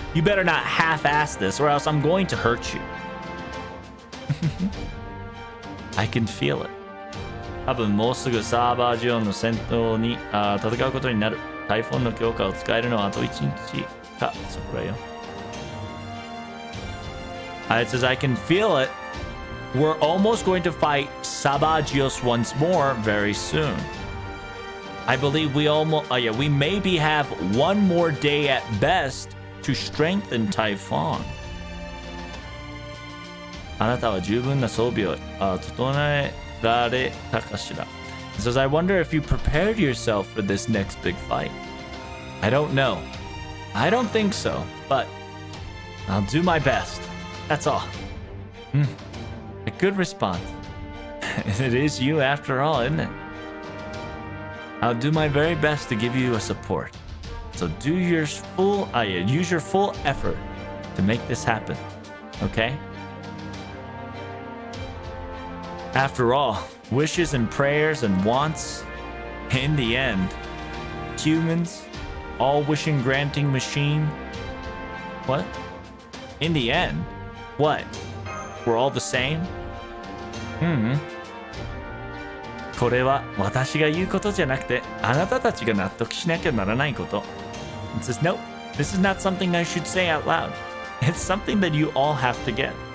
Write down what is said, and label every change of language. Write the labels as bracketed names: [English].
[English] You better not half-ass this, or else I'm going to hurt you. I can feel it. [Japanese] 多分もうすぐサーバージオンの戦闘に戦うことになる。タイフォンの強化を使えるのはあと1日かそこらよ。 [English] It says I can feel it. We're almost going to fight Sabagios once more very soon. I believe we maybe have one more day at best to strengthen Typhon. [Japanese] あなたは十分な装備を整えられたかしら? [English] It says, I wonder if you prepared yourself for this next big fight. I don't know. I don't think so, but I'll do my best. That's all. A good response. It is you after all, isn't it? I'll do my very best to give you a support. So use your full effort to make this happen. Okay? After all, wishes and prayers and wants, in the end, humans, all wishing granting machine. What? In the end? What? We're all the same? [Japanese] これは私が言うことじゃなくてあなたたちが納得しなきゃならないこと。 [English] It says, no, this is not something I should say out loud. It's something that you all have to get.